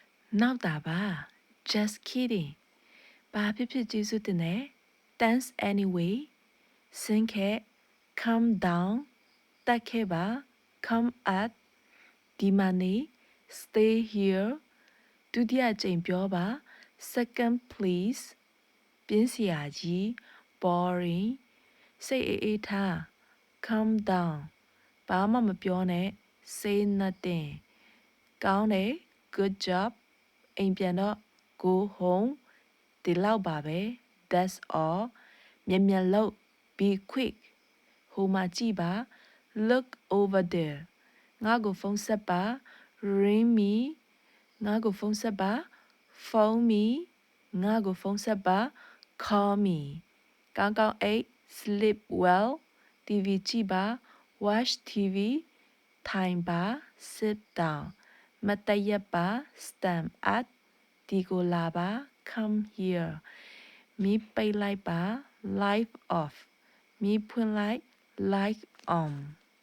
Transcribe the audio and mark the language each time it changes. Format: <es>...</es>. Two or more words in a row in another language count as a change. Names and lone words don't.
<my>နောက်တာပါ</my> <en>just kidding</en> <my>ဘာဖြစ်ဖြစ်ကျေးဇူးတင်တယ်</my> <en>thanks anyway</en> <my>စင်ခဲ့</my> <en>calm down</en> <my>တက်ခဲ့ပါ</my> <en>come at</en> <my>ဒီမှာနေ</my> <en>stay here</en> <my>ဒုတိယကြိမ်ပြော ပါ</my> <en>second please</en> <my>ပြင်းစရာကြီး boring စိတ်အေးထား</my> <en>calm down</en> <my>ဘာမှမပြောနဲ့</my> <en>say nothing</en> <my>ကောင်းတယ် good job အိမ်ပြန်တော့</my> <en>go home</en> <my>ဒီလောက်ပါပဲ</my> <en>that's all</en> <my>မြန်မြန်လုပ်</my> <en>be quick</en> <my>ဟိုမှာ ကြည့်ပါ</my> <en>look over there</en> <my>ငါ့ကိုဖုန်းဆက်ပါ</my> <en>ring me</en> <my>ငါ့ကိုဖု န်းဆက်ပါ</my> <en>phone me</en> <my>ငါ့ကိုဖုန်းဆက်ပါ</my> <en>call me</en> <my>ကောင်းကောင်းအိပ်</my> <en>sleep well</en> <my>TV ကြည့်ပါ</my> <en>watch TV</en> <my>ထိုင်ပါ</my> <en>sit down</en> <my>မတ်တရက်ပါ</my> <en>stand at</en> <my>ဒီကိုလာပါ</my> <en>come here</en> <my>မီးပိတ်လိုက်ပါ</my> <en>light off</en> <my>မီးဖွင့်လိုက်</my> <en>light on</en>